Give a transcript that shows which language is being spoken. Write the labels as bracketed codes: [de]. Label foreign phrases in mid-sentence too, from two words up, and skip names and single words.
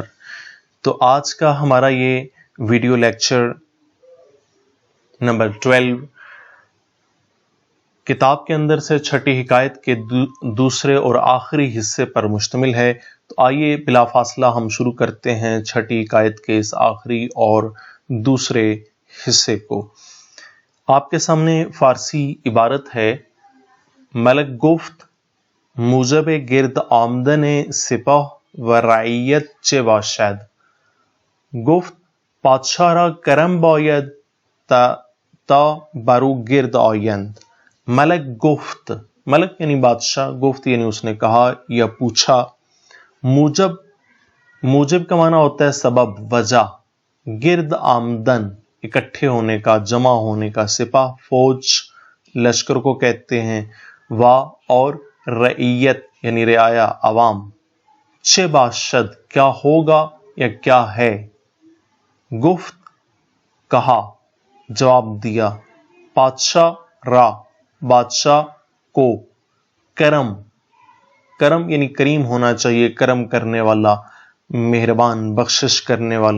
[ur] تو آج کا ہمارا یہ ویڈیو لیکچر نمبر 12 کتاب کے اندر سے چھٹی حکایت کے دوسرے اور آخری حصے پر مشتمل ہے۔ تو آئیے بلا فاصلہ ہم شروع کرتے ہیں چھٹی حکایت کے اس آخری اور دوسرے حصے کو۔ آپ کے سامنے فارسی عبارت ہے: [fa] ملک گفت موجب گرد آمدن سپاه و رعیت چه باشد؟ گفت پادشاه را کرم باید تا برو گرد آیند۔ ملک گفت، [ur] ملک یعنی بادشاہ، گفت یعنی اس نے کہا یا پوچھا۔ موجب کا معنی ہوتا ہے سبب، وجہ۔ [fa] گرد آمدن [ur] اکٹھے ہونے کا، جمع ہونے کا۔ سپاہ فوج، لشکر کو کہتے ہیں۔ اور رعیت یعنی رعایا، عوام۔ [fa] چه باشد [ur] کیا ہوگا یا کیا ہے؟ گفت کہا، جواب دیا۔ [fa] پادشاہ را [ur] بادشاہ کو، کرم کرم یعنی کریم ہونا چاہیے، کرم کرنے والا، مہربان، بخشش کرنے والا۔